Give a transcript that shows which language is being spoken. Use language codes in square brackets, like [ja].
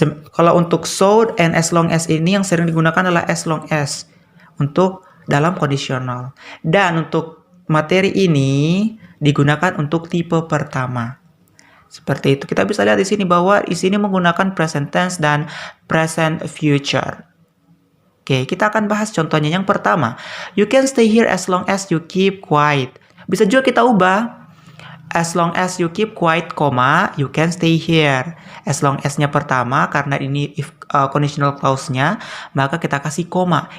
[id] Kalau untuk so and as long as ini yang sering digunakan adalah as long as untuk dalam kondisional. Dan untuk materi ini digunakan untuk tipe pertama. Seperti itu. Kita bisa lihat di sini bahwa di sini menggunakan present tense dan present future. Oke, kita akan bahas contohnya. Yang pertama, [en] you can stay here as long as you keep quiet. [id] Bisa juga kita ubah [en] as long as you keep quiet, you can stay here. [id] As long as-nya pertama, karena ini if conditional clause-nya, maka kita kasih koma.